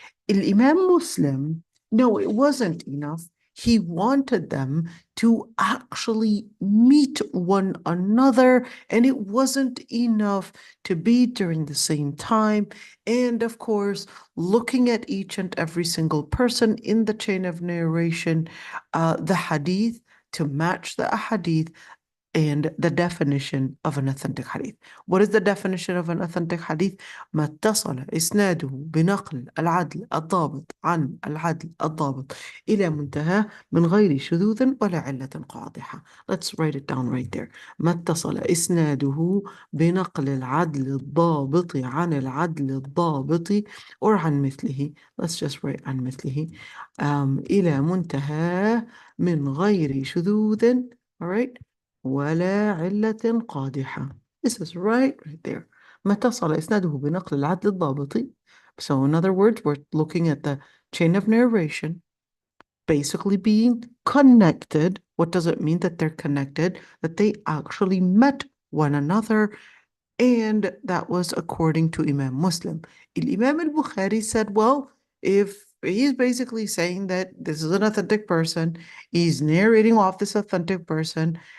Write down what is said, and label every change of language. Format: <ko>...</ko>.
<en>Imam Muslim, no, it wasn't enough. He wanted them to actually meet one another, and it wasn't enough to be during the same time. And of course, looking at each and every single person in the chain of narration, the hadith to match the hadith and the definition of an authentic hadith. What is the definition of an authentic hadith?</en> <ar>ما اتصل إسناده بنقل العدل الضابط عن العدل الضابط إلى منتهى من غير شذوذ ولا علة قادحة.</ar> <en>Let's write it down right there.</en> <ar>ما اتصل إسناده بنقل العدل الضابط عن العدل الضابط or عن مثله.</ar> <en>Let's just write</en> <ar>عن مثله إلى منتهى من غير شذوذ.</ar> <en>All right?</en> <ar>ولا علة قادحة.</ar> <en>This is right there.</en> <ar>ما اتصل إسناده بنقل العدل الضابط.</ar> <en>So in other words, we're looking at the chain of narration basically being connected. What does it mean that they're connected? That they actually met one another, and that was according to Imam Muslim. Imam al-Bukhari said, well, if he's basically saying that this is an authentic person, he's narrating off this authentic person,</en>